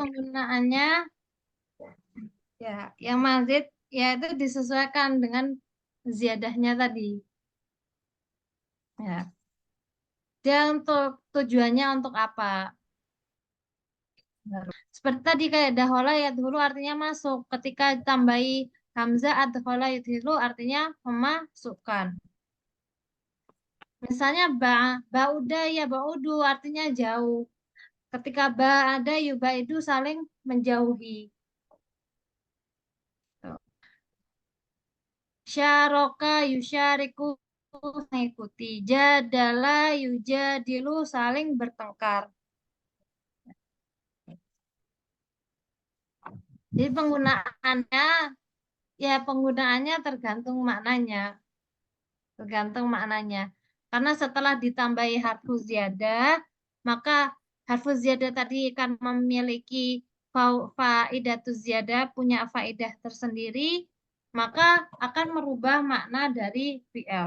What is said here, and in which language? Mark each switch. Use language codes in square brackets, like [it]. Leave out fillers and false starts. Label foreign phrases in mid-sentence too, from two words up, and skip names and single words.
[id] penggunaannya ya, yang mazid yaitu disesuaikan dengan ziyadahnya tadi. Ya. Dia untuk tujuannya untuk apa? Seperti tadi kayak dahola ya dulu artinya masuk. Ketika ditambahi hamzah [ar] أدخل يدخل [id] artinya memasukkan. Misalnya [ar] بعد يا بعد [id] artinya jauh. Ketika [ar] باعد يباعد [id] saling menjauhi. [ar] شارك يشارك [id] mengikuti. [ar] جادل يجادل [id] saling bertengkar. Jadi penggunaannya tergantung maknanya. Tergantung maknanya. Karena setelah ditambahi [ar] حرف زيادة, [id] maka [ar] حرف زيادة [id] tadi akan memiliki [ar] فائدة زيادة, [id] punya faidah tersendiri, maka akan merubah makna dari fi'il.